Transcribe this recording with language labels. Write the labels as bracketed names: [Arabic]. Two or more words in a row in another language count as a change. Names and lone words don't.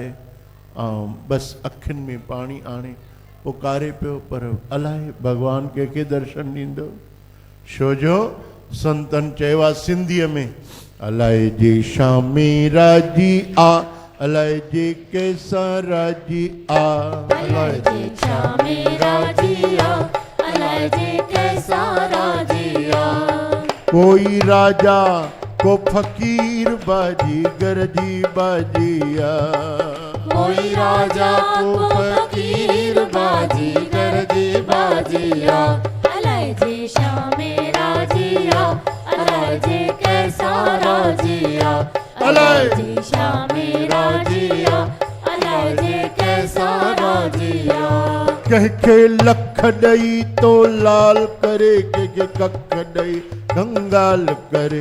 [Sindhi] ऐं बसि अखियुनि में पाणी आणे पुकारे पियो पर अलाए भगवान कंहिंखे दर्शन ॾींदो। छो जो संतनि चयो आहे सिंधीअ में अलाए जे शामे राजी आ अलाए जे कैसां राजी आ। अलाए जे शामे राजी आ अलाए जे कैसा राजी आ। कोई राजा को फकीर बाजी गरजी बाजिया। कोई राजा को फकीर बाजी गरजी बाजिया। अलाए जे शामे राजिया अलाए जे कैसा राजिया। अलाए जे शामे राजिया अलाए जे कैसा राजिया। कंहिंखे लख ॾई तो लाल करे कंहिंखे कख ॾई कंगाल करे।